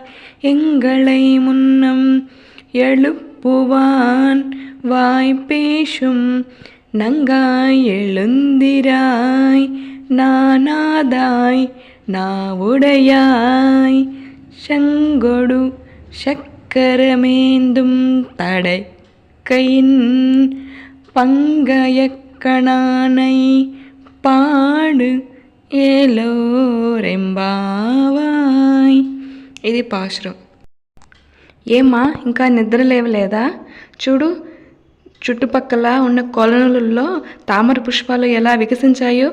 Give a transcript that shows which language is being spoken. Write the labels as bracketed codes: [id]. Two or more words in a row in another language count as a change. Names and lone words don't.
[ta] எங்களை முன்னம் எழுப்புவான் வாய்ப்பேசும் நங்காய் எழுந்திராய் நானாதாய் நாவுடையாய் செங்கொடு சக்கரமேந்தும் தடைக்கையின் பங்கயக்கணானை பாடு ஏலோரெம்பாவாய். [te] ఇది పాశురం. ఏమా ఇంకా నిద్ర లేవలేదా? చూడు, చుట్టుపక్కల ఉన్న కొలనులలో తామర పుష్పాలు ఎలా వికసించాయో.